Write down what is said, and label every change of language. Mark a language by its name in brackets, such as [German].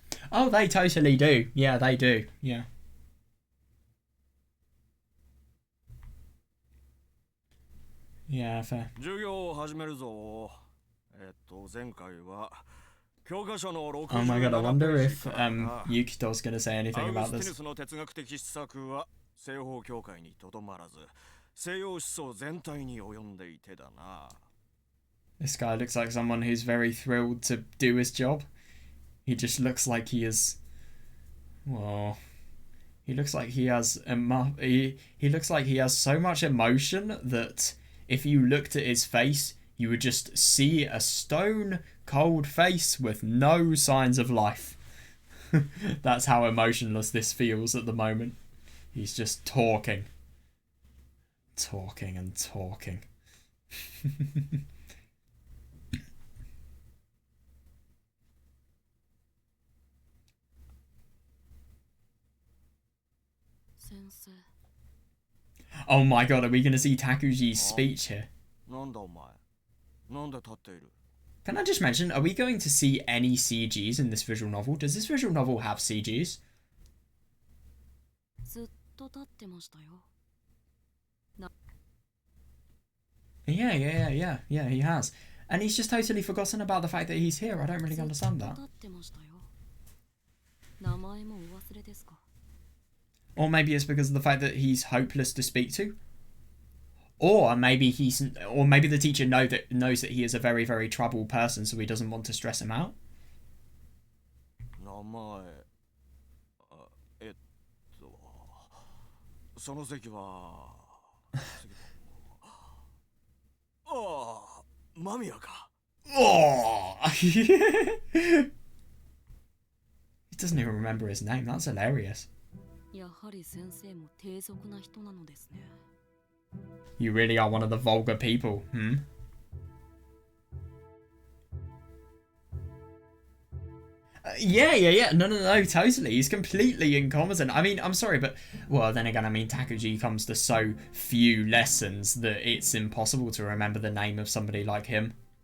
[English] Oh, they totally do. Yeah, they do. Yeah. Yeah, fair. [Japanese] 授業を始めるぞ。前回は教科書の [English] Oh my god, I wonder if Yukito's gonna say anything about this. [Japanese] アウグスティヌスの哲学的施策は西方教会にとどまらず、西洋思想全体に及んでいてだな。 [English] This guy looks like someone who's very thrilled to do his job. He just looks like he is... Well... He looks like he has... He looks like he has so much emotion that if you looked at his face, you would just see a stone cold face with no signs of life. That's how emotionless this feels at the moment. He's just talking. Talking and talking. [Japanese] 先生。 [English] Oh my god, are we going to see Takuji's speech here? [Japanese] なんだお前。なんで立っている。 [English] Can I just mention, are we going to see any CGs in this visual novel? Does this visual novel have CGs? [Japanese] ずっと立ってましたよ。 [English] Yeah, he has. And he's just totally forgotten about the fact that he's here. I don't really [Japanese] ずっと [English] understand [Japanese] 立 [English] that. [Japanese] ってましたよ。名前もお忘れですか。 [English] Or maybe it's because of the fact that he's hopeless to speak to. Or maybe the teacher knows that he is a very, very troubled person, so he doesn't want to stress him out. [Japanese] 名前。その席は。ああ、間宮か。 [English] Oh! He doesn't even remember his name. That's hilarious. [Japanese] やはり先生も低俗な人なのですね。 [English] You really are one of the vulgar people, hmm? Yeah. No, totally. He's completely incompetent. I mean, I'm sorry, but... Well, then again, I mean, Takuji comes to so few lessons that it's impossible to remember the name of somebody like him.